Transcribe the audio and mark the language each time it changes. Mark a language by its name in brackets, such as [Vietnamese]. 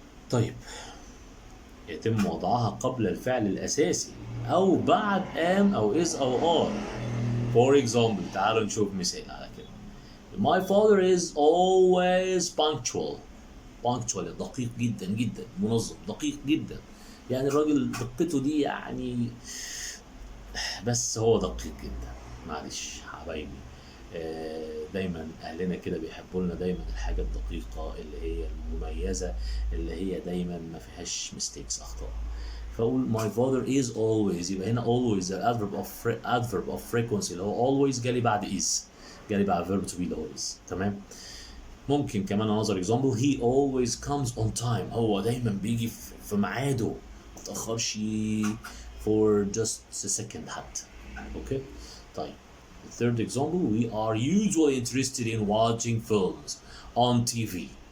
[Arabic] طيب يتم وضعها قبل الفعل الأساسي أو بعد am أو is أو are. [English] For example [Arabic] تعالوا نشوف مثال على كده. [English] My father is always punctual. [Arabic] دقيق جدا جدا، منظم، دقيق جدا. يعني الراجل دقته دي يعني بس هو دقيق جدا. معلش حبايبي دايما اهلنا كده بيحبوا لنا دايما الحاجه الدقيقه اللي هي المميزه اللي هي دايما ما فيهاش mistakes اخطاء. فاقول [English] my father is always [Arabic] يبقى هنا [English] always adverb of frequency [Arabic] اللي هو [English] always [Arabic] جالي بعد [English] is، جالي بعد verb to be always. [Arabic] تمام. ممكن كمان [English] another example he always comes on time. [Arabic] هو دايما بيجي في ميعاده ما تاخرش [English] for just a second [Arabic] حتى. اوكي طيب [English] the third example we are usually interested in watching films on TV.